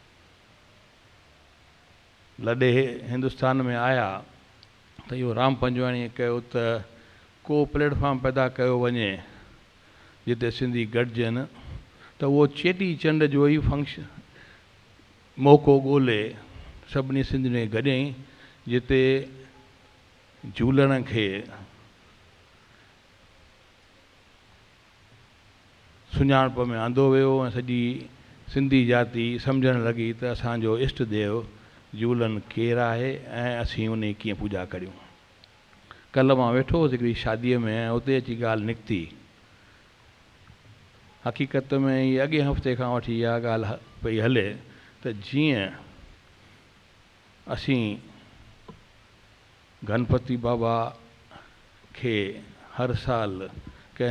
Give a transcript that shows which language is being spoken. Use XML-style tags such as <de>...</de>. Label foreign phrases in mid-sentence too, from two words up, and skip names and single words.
<sd>लॾे हिंदुस्तान में आया त इहो राम पंजवाणीअ कयो त को प्लेटफॉर्म पैदा कयो वञे जिते सिंधी गॾिजनि त उहो चेटी चंड जो ई फंक्शन मौक़ो ॻोल्हे सभिनी सिंधियुनि खे गॾियईं जिते झूलण खे सुञाणप में आंदो वियो ऐं सॼी सिंधी जाति सम्झणु लॻी त असांजो इष्ट देव झूलन केरु आहे ऐं असीं उन जी कीअं पूॼा करियूं। कल्ह मां वेठो हुउसि हिकिड़ी शादीअ में ऐं उते अची ॻाल्हि निकिती। हक़ीक़त में ई अॻे हफ़्ते खां वठी इहा ॻाल्हि पई हले त जीअं असीं गणपति बाबा खे हर साल कंहिं</sd>